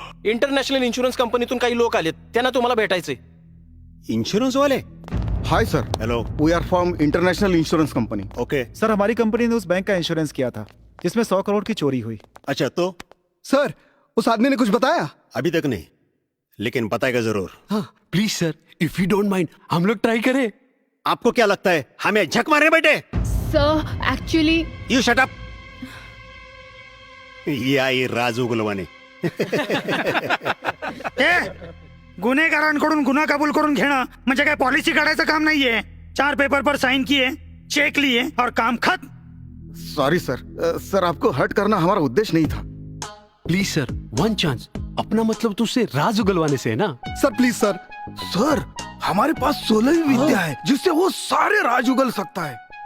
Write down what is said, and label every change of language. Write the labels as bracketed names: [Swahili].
[Marathi] International insurance कंपनीतून काही लोक आलेत, त्यांना तुम्हाला भेटायचे. [Hindi] इंश्योरेंस वाले? [English] Hi sir, hello, we are from international insurance company. Okay. [Hindi] Sir हमारी कंपनी ने उस बैंक का इंश्योरेंस किया था जिसमें 100 करोड़ की चोरी हुई. अच्छा, तो सर उस आदमी ने कुछ बताया? अभी तक नहीं, लेकिन बताएगा जरूर. हाँ please sir, [English] if you don't mind [Hindi] हम लोग ट्राई करें. आपको क्या लगता है हमें झक मारे बेटे? [English] Sir actually you shut up. [Hindi] ये आई राज उगलवाने. [Marathi] गुन्हेगारांकडून गुन्हा कबूल करून घेणं म्हणजे काय पॉलिसी काढायचं काम नाहीये. [Hindi] 4 पेपर पर साइन किए, चेक लिए और काम खत्म. सॉरी सर, सर आपको हर्ट करना हमारा उद्देश्य नहीं था. [English] Please sir, one chance. [Hindi] अपना मतलब तो उससे राज उगलवाने से है ना? [English] Sir please sir. [Hindi] सर हमारे पास 16वीं विद्या है जिससे वो सारे राज उगल सकता है.